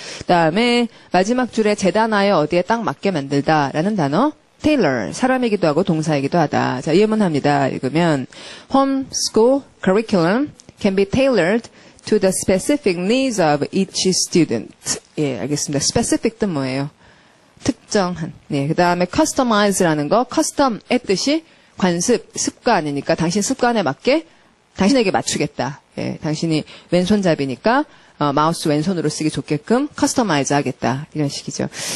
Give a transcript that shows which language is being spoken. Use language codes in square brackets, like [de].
[ko] 그 다음에 마지막 줄에 재단하여 어디에 딱 맞게 만들다라는 단어 tailor, 사람이기도 하고 동사이기도 하다. 자, 예문합니다. 읽으면 [en] homeschool curriculum can be tailored to the specific needs of each student. [ko] 예, 알겠습니다. specific 뜻 뭐예요? 특정한. 네, 그 다음에 customize라는 거, custom의 뜻이 관습, 습관이니까 당신 습관에 맞게 당신에게 맞추겠다. 예, 당신이 왼손잡이니까 마우스 왼손으로 쓰기 좋게끔 커스터마이즈 하겠다. 이런 식이죠.